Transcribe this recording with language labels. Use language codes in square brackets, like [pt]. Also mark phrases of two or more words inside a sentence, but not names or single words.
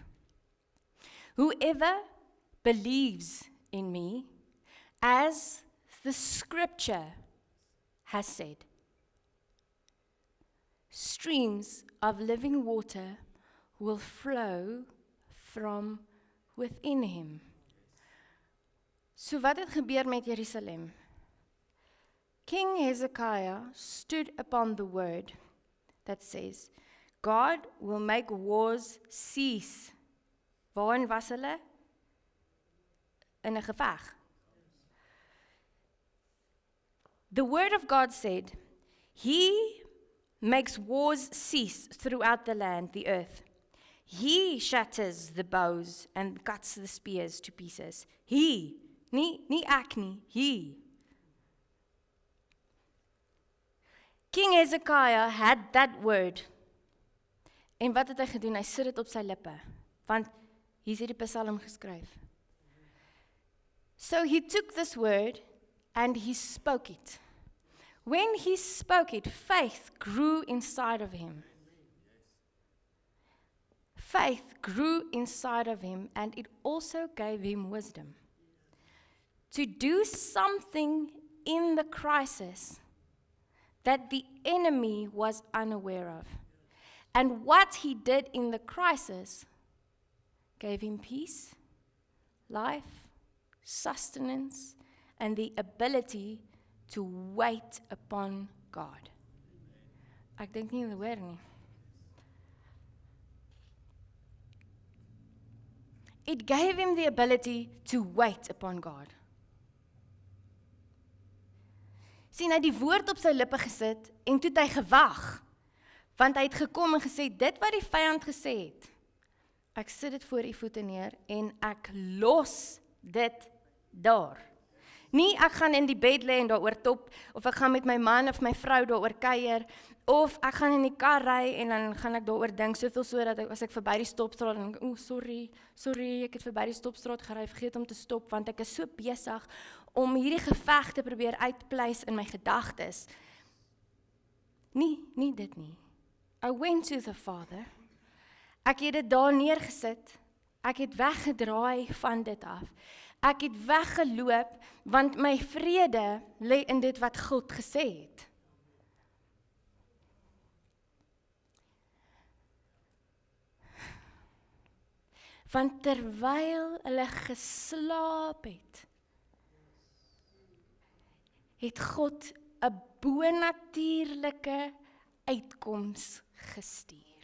[en] Whoever believes in me, as the scripture has said, streams of living water will flow from within him." [af] So wat het gebeur met Jerusalem? [en] King Hezekiah stood upon the word that says, God will make wars cease. [af] Waarin was hulle? In 'n geveg. [en] The word of God said, he makes wars cease throughout the land, the earth. He shatters the bows and cuts the spears to pieces. He, [af] nie ek nie, [en] he. King Hezekiah had that word. [af] En wat het hy gedoen? Hy sit dit op sy lippe. Want hier is hierdie Psalm geskryf. [en] So he took this word and he spoke it. When he spoke it, faith grew inside of him. Faith grew inside of him, and it also gave him wisdom to do something in the crisis that the enemy was unaware of. And what he did in the crisis gave him peace, life, sustenance, and the ability to wait upon God. [af] Ek dink nie hoor nie. [en] It gave him the ability to wait upon God. [af] Sien, hy het die woord op sy lippe gesit en toe het hy gewag. Want hy het gekom en gesê, dit wat die vyand gesê het, ek sit dit voor u voete neer en ek los dit daar. Nie ek gaan in die bed lê en daaroor top, of ek gaan met my man of my vrou daaroor kuier, of ek gaan in die kar ry en dan gaan ek daaroor dink, soveel so dat as ek verby die stopstraat en dink, sorry, ek het verby die stopstraat gery, vergeet om te stop, want ek is so besig om hierdie geveg te probeer uitpleis in my gedagtes. Nie dit nie. [en] I went to the Father. [af] Ek het dit daar neergesit. Ek het weggedraai van dit af. Ek het weggeloop, want my vrede lê in dit wat God gesê het. Want terwyl hulle geslaap het God 'n bonatuurlike uitkoms gestuur.